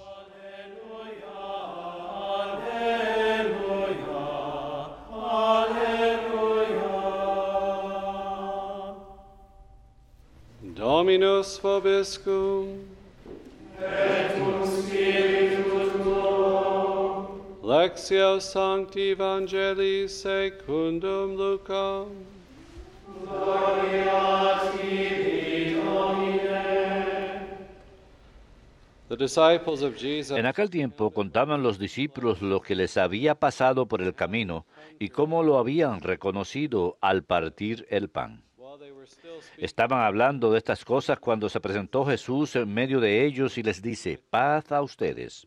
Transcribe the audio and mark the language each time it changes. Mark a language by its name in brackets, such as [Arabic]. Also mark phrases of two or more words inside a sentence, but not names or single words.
[Latin] Dominus vobiscum. et cum spiritu tuo. Lectio Sancti Evangelii secundum Lucam. Gloria tibi, Domine. [English] The disciples of Jesus [Spanish] En aquel tiempo contaban los discípulos lo que les había pasado por el camino y cómo lo habían reconocido al partir el pan. Estaban hablando de estas cosas cuando se presentó Jesús en medio de ellos y les dice, paz a ustedes.